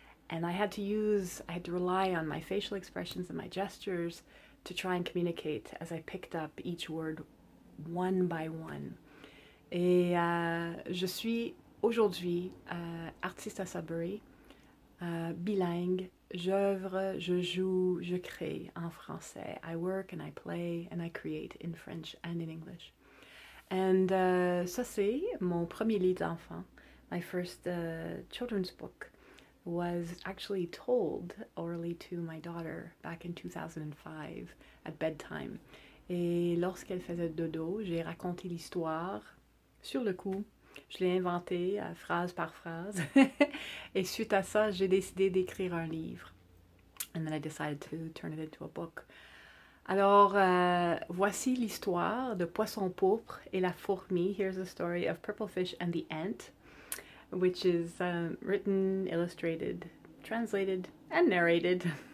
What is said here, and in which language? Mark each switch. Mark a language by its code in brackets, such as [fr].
[en] And I had to rely on my facial expressions and my gestures to try and communicate as I picked up each word one by one. [fr] Et je suis aujourd'hui artiste à Sudbury, bilingue. J'œuvre, je joue, je crée en français. [en] I work and I play and I create in French and in English. And [fr] ça c'est mon premier livre d'enfant. [en] My first children's book was actually told orally to my daughter back in 2005 at bedtime. [fr] Et lorsqu'elle faisait dodo, j'ai raconté l'histoire sur le coup. Je l'ai inventé phrase par phrase. Et suite à ça, j'ai décidé d'écrire un livre. [en] And then I decided to turn it into a book. [fr] Alors, voici l'histoire de Poisson pourpre et la fourmi. [en] Here's the story of Purple Fish and the Ant, which is written, illustrated, translated, and narrated.